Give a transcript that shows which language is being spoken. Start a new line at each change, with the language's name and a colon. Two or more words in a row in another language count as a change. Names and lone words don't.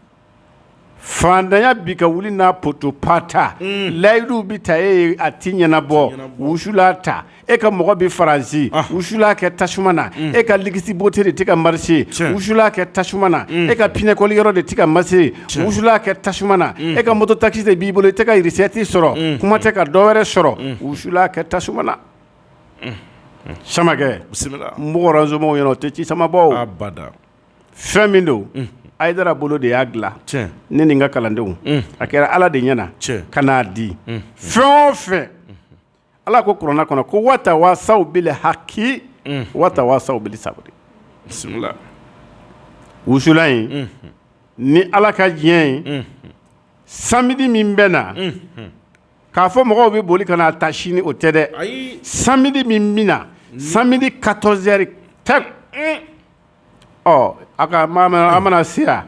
Bambara: fandanya bi ka wuli n'a poto pata layidu bi ta e a ti ɲɛnabɔ wusula ta e ka mɔgɔ bi faransi wusula kɛ tasuma na e ka ligisi bote de tɛ ka marché wusula kɛ tasuma na e ka pinɛkɔli yɔrɔ de tɛ ka marché wusula kɛ tasuma na e ka moto taxi de b'i bolo i tɛ ka recette sɔrɔ kuma tɛ ka dɔ wɛrɛ sɔrɔ wusula kɛ tasuma na samakɛ n b'o ranzomɔgɔw ɲɛna o tɛ ci sama bɔ fɛn min don Aidara bolo de y'a dilan ne ni n ka kalandenw a kɛra ala de ɲɛna ka n'a di fɛn o fɛn ala ko kuranna kɔnɔ ko
Arabic: وتواصوا بالحق وتواصوا بالصبر
Bambara: bismillah wusula in ni ala ka diɲɛ ye samedi min bɛ na k'a fɔ mɔgɔw bɛ boli ka n'a ta sini o tɛ dɛ samedi min bɛ na samedi 14h tɛ a ka a mana se yan